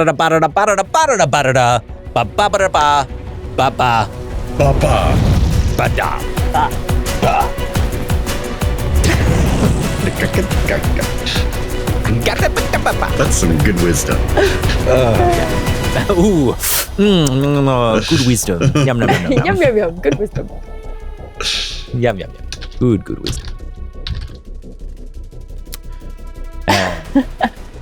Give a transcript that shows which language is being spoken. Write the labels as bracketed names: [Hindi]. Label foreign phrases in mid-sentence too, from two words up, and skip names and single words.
[English] That's some good wisdom. Good wisdom. Yum, yum, yum, yum. Yum, yum, yum. Good wisdom. Yum, yum, yum. Good wisdom.